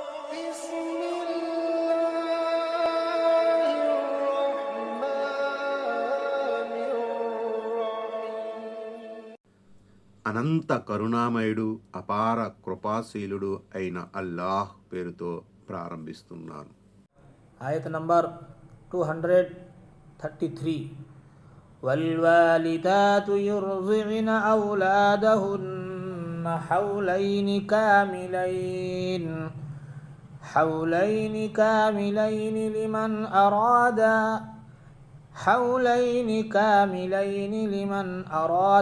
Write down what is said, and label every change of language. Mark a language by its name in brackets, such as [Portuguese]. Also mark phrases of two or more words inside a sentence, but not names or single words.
[Arabic] بسم الله الرحمن الرحيم. [Telugu] అనంత కరుణామయుడు అపార కృపాశీలుడు అయిన అల్లాహ్ పేరుతో ప్రారంభిస్తున్నాను. ఆయత్ నంబర్ 233 [Arabic] والوالدات يرضعن أولادهن حولين كاملين لمن أراد